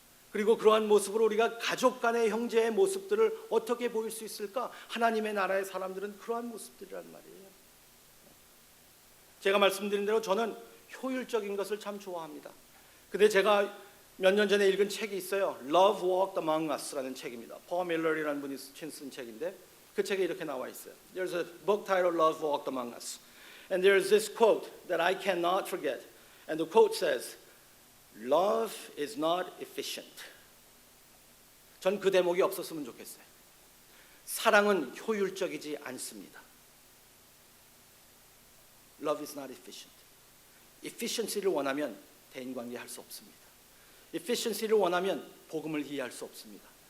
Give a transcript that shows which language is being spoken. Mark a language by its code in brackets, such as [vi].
[ko] 그리고 그러한 모습으로 우리가 가족 간의 형제의 모습들을 어떻게 보일 수 있을까? 하나님의 나라의 사람들은 그러한 모습들이란 말이에요. 제가 말씀드린 대로 저는 효율적인 것을 참 좋아합니다. 근데 제가 몇 년 전에 읽은 책이 있어요. Love Walked Among Us라는 책입니다. 퍼 밀러이라는 분이 쓴 책인데 그 책에 이렇게 나와 있어요. [en] There's a book titled Love Walked Among Us. And there's this quote that I cannot forget. And the quote says, Love is not efficient. [ko] 전 그 대목이 없었으면 좋겠어요. 사랑은 효율적이지 않습니다. [en] Love is not efficient. [ko] efficiency를 원하면 대인관계 할 수 없습니다. efficiency를 원하면 복음을 이해할 수 없습니다.